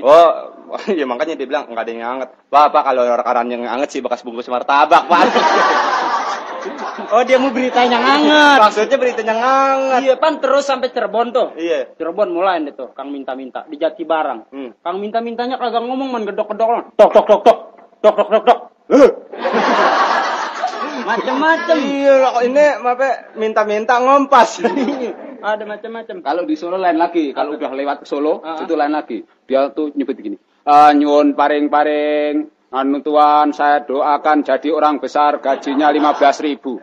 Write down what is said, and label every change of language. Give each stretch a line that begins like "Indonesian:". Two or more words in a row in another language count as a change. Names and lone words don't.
Indonesian: Oh, ya makanya dia bilang nggak ada yang anget. Pak, kalau koran yang anget sih bekas bungkus martabak, Pak. Oh, dia mau beritanya anget. Maksudnya beritanya anget. Iya, pan terus sampai Cirebon tuh. Iya. Cirebon mulai itu, Kang minta-minta di Jati Barang. Kang minta-mintanya kagak ngomong, man gedok-gedok. Tok tok tok tok. Tok tok tok tok. Macem-macem. Iya, ini minta-minta ngompas. Ada macam-macam. Kalau di Solo lain lagi. Kalau udah lewat ke Solo, itu lain lagi. Dia tuh nyebut gini.
Javanese: Nyuwun paring-paring,
Indonesian: anu tuan, saya doakan jadi orang besar, gajinya 15.000.